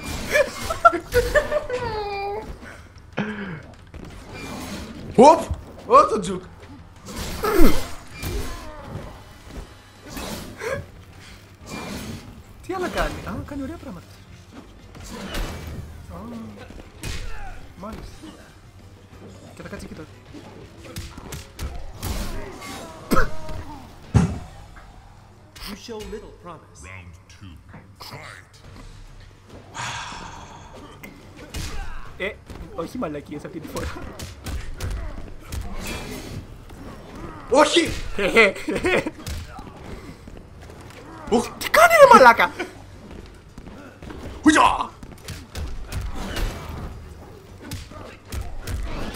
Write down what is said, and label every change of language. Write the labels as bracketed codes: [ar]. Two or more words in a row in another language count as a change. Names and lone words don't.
[el] Οπ! Ω το τζουκ! Τι άλλα κάνει? Α, κάνει ωραία πράγματα. Μάλιστα. Και τα κάτσε εκεί τώρα. [en] You show little promise. Round 2. Fight. [el] Όχι μαλακίες αυτή τη φορά. Όχι! Τι κάνει ρε μαλάκα? Χουζιά!